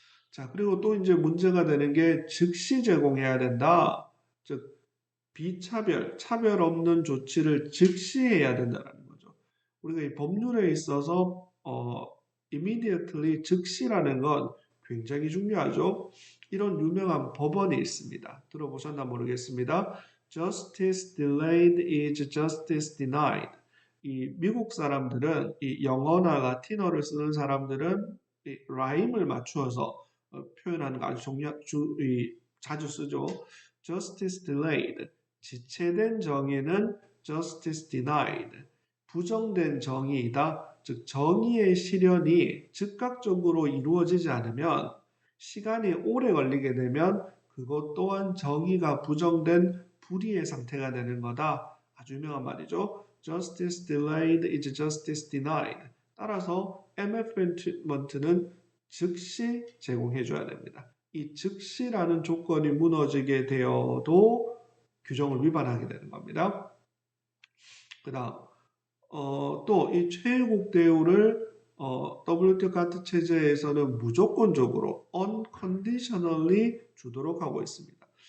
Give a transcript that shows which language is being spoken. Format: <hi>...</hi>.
<ko>자, 그리고 또 이제 문제가 되는 게 즉시 제공해야 된다. 즉, 비차별, 차별 없는 조치를 즉시 해야 된다는 거죠. 우리가 이 법률에 있어서 immediately 즉시라는 건 굉장히 중요하죠. 이런 유명한 법원이 있습니다. 들어보셨나 모르겠습니다.</ko> <en>Justice delayed is justice denied.</en> <ko>이 미국 사람들은 이 영어나 라틴어를 쓰는 사람들은 이 라임을 맞추어서 표현하는 거 아주 자주 쓰죠.</ko> <en>Justice delayed.</en> <ko>지체된 정의는</ko> <en>justice denied.</en> <ko>부정된 정의이다. 즉 정의의 실현이 즉각적으로 이루어지지 않으면 시간이 오래 걸리게 되면 그것 또한 정의가 부정된 불의의 상태가 되는 거다. 아주 유명한 말이죠.</ko> <en>Justice delayed is justice denied.</en> <ko>따라서 MFN 트리트먼트는 즉시 제공해줘야 됩니다. 이 즉시라는 조건이 무너지게 되어도 규정을 위반하게 되는 겁니다. 그 다음 또 이 최애국 대우를 WTO 카트 체제에서는 무조건적으로 unconditionally 주도록 하고 있습니다.</ko>